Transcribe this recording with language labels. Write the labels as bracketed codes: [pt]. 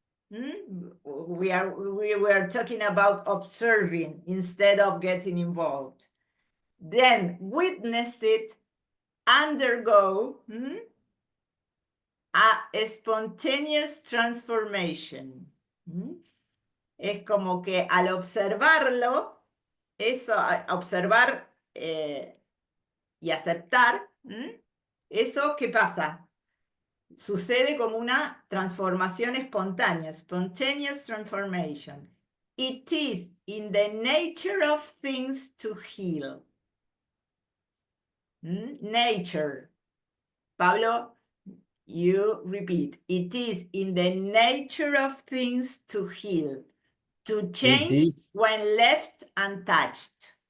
[en] We were talking about observing instead of getting involved. Then witness it, undergo a spontaneous transformation. [es] Es como que al observarlo, eso, observar y aceptar, eso, ¿qué pasa? Sucede como una transformación espontánea, [en] spontaneous transformation. It is in the nature of things to heal. Nature. Pablo, you repeat. It is in the nature of things to heal, to change when left untouched.